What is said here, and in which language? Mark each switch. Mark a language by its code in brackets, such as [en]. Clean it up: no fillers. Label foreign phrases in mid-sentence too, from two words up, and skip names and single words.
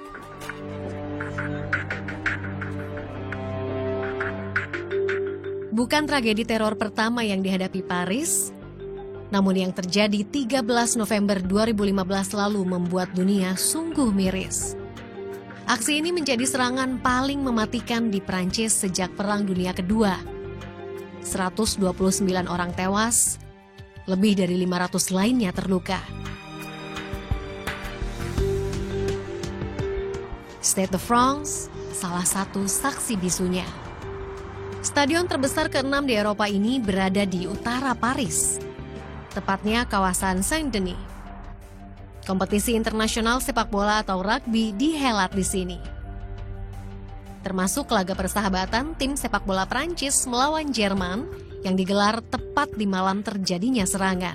[id] Bukan tragedi teror pertama yang dihadapi Paris, namun yang terjadi 13 November 2015 lalu membuat dunia sungguh miris. Aksi ini menjadi serangan paling mematikan di Prancis sejak Perang Dunia Kedua. 129 orang tewas, lebih dari 500 lainnya terluka. Stade de France, salah satu saksi bisunya. Stadion terbesar ke-6 di Eropa ini berada di utara Paris, tepatnya kawasan Saint-Denis. Kompetisi internasional sepak bola atau rugby dihelat di sini. Termasuk laga persahabatan tim sepak bola Prancis melawan Jerman yang digelar tepat di malam terjadinya serangan.